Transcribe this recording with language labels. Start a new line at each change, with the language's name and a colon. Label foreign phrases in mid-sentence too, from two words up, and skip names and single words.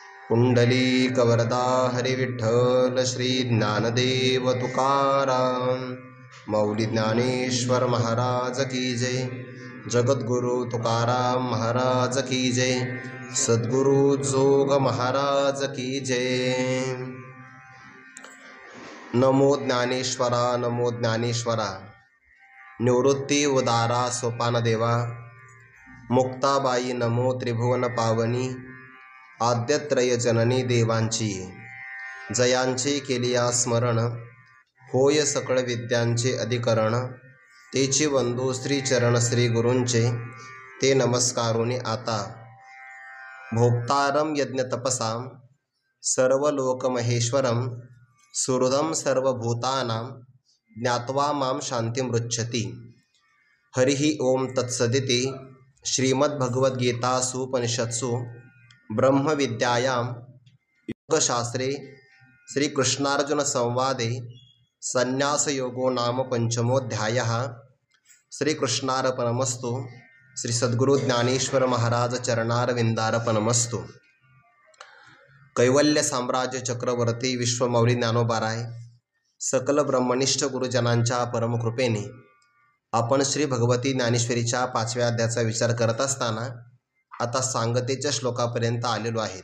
Marathi: पुंडलीकवरदा हरी विठ्ठल श्री ज्ञानदेव तुकाराम मौली ज्ञानेश्वर महाराज की जय। जगद्गुरु तुकाराम महाराज की जय। सद्गुरु जोग महाराज की जय। नमो ज्ञानेश्वरा नमो ज्ञानेश्वरा। निवृत्ती उदारा सोपान देवा। मुक्ताबाई नमो त्रिभुवन पावनी। आद्यत्रय जननी देवांची जयांचे केलिया स्मरण। होय सकळ विद्यांचे अधिकरण। तेची वंदू श्री चरण श्री गुरूंचे ते नमस्कारुनी आता।
Sanskrit: भोक्तारम यज्ञ तपसाम सर्वलोक महेश्वरम। सुहृदम सर्वभूतानां ज्ञात्वा मां शांतिमृच्छति। हरिः ओम तत्सदिति। श्रीमद्भगवद्गीतासूपनिषत्सु ब्रह्मविद्यायां योगशास्त्रे श्रीकृष्णार्जुन संवादे संन्यासयोगो नाम पंचमोऽध्यायः। श्रीकृष्णार्पणमस्तु। श्री सद्गुरु ज्ञानेश्वर महाराज चरणारविंदार्पणमस्तु।
Marathi: कैवल्य साम्राज्य चक्रवर्ती विश्वमौली ज्ञानोबाराय सकल ब्रह्मनिष्ठ गुरुजनांच्या परमकृपेने आपण श्री भगवती ज्ञानेश्वरीच्या 5व्या अध्यायाचा विचार करत असताना आता सांगतेच्या श्लोकापर्यंत आलेलो आहेत।